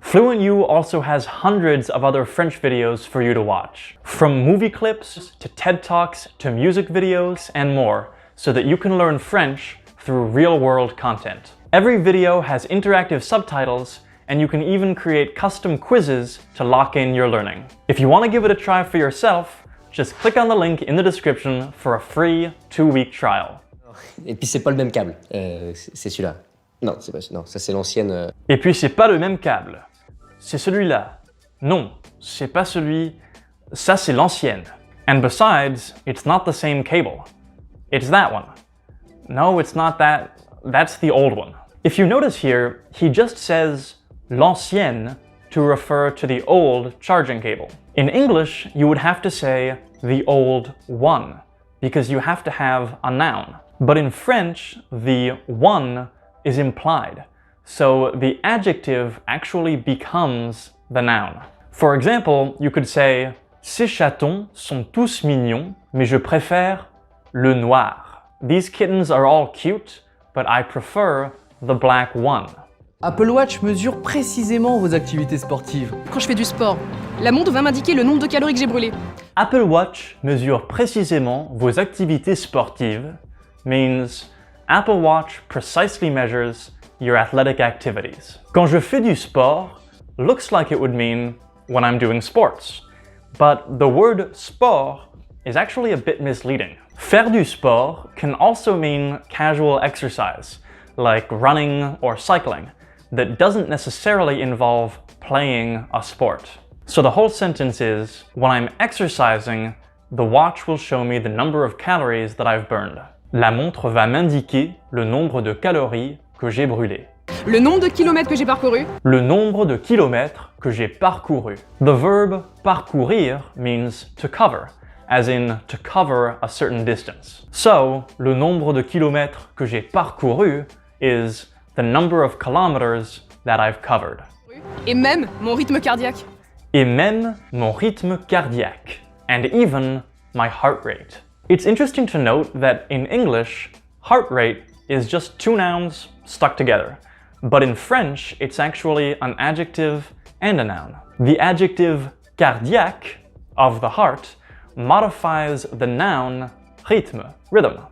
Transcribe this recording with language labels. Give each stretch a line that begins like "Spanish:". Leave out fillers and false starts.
English: FluentU also has hundreds of other French videos for you to watch, from movie clips to TED Talks to music videos and more, so that you can learn French through real-world content. Every video has interactive subtitles, and you can even create custom quizzes to lock in your learning. If you want to give it a try for yourself, just click on the link in the description for a free 2-week trial.
French: Et puis c'est pas le même câble, c'est celui-là. Non, c'est pas, non, ça c'est l'ancienne. Et puis c'est pas le même câble. C'est celui-là. Non, c'est pas celui. Ça c'est l'ancienne.
English: And besides, it's not the same cable. It's that one. No, it's not that. That's the old one. If you notice here, he just says l'ancienne to refer to the old charging cable. In English, you would have to say the old one, because you have to have a noun. But in French, the one is implied, so the adjective actually becomes the noun. For example, you could say
French: ces chatons sont tous mignons, mais je préfère le noir.
English: These kittens are all cute, but I prefer the black one.
French: Apple Watch mesure précisément vos activités sportives. Quand je fais du sport, la montre va m'indiquer le nombre de calories que j'ai brûlées. Apple Watch mesure précisément vos activités sportives
English: means Apple Watch precisely measures your athletic activities.
French: Quand je fais du sport
English: looks like it would mean when I'm doing sports. But the word sport is actually a bit misleading.
French: Faire du sport
English: can also mean casual exercise, like running or cycling, that doesn't necessarily involve playing a sport. So the whole sentence is, when I'm exercising, the watch will show me the number of calories that I've burned.
French: La montre va m'indiquer le nombre de calories que j'ai brûlées. Le nombre de kilomètres que j'ai parcouru. Le nombre de kilomètres que j'ai parcouru.
English: The verb parcourir means to cover, as in to cover a certain distance. So,
French: le nombre de kilomètres que j'ai parcouru
English: is the number of kilometers that I've covered.
French: Et même mon rythme cardiaque. Et même mon rythme cardiaque.
English: And even my heart rate. It's interesting to note that in English, heart rate is just two nouns stuck together. But in French, it's actually an adjective and a noun. The adjective cardiaque, of the heart, modifies the noun rythme, rhythm.